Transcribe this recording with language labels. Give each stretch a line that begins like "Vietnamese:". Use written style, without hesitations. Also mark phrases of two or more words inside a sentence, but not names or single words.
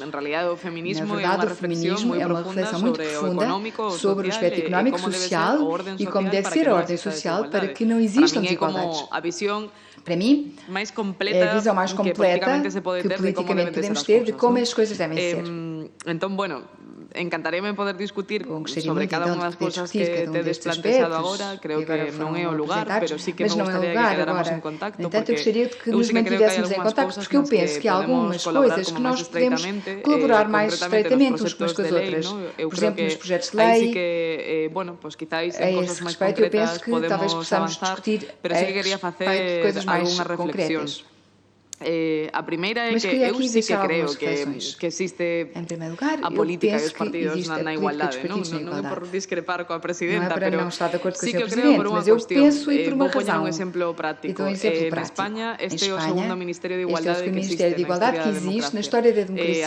Portuguese: Na verdade, o feminismo é uma reflexão muito profunda sobre o aspecto económico, social e como deve ser a ordem social para que não existam desigualdades. Para mim, é a visão mais completa que politicamente podemos ter de como as coisas devem ser. Então,
Galician: encantaría-me poder discutir sobre cada unha das cousas que tedes planteado agora. Creo que non é o lugar, pero sí que me gustaría que quedáramos en contacto.
Portuguese: No entanto, eu gostaria de que nos mantivéssemos em contacto, porque eu penso que há algumas coisas que nós podemos colaborar mais estreitamente uns com as outras. Por exemplo, nos projetos de lei. A esse respeito, eu penso que talvez possamos discutir a respeito de coisas mais concretas.
Galician: A primeira é que eu sí que creo que existe a política e os partidos na igualdade. Non é por discrepar coa presidenta, pero sí que creo por unha cuestión. Vou poñer un exemplo práctico. En España, este é o segundo Ministerio de Igualdade que existe na história da democracia.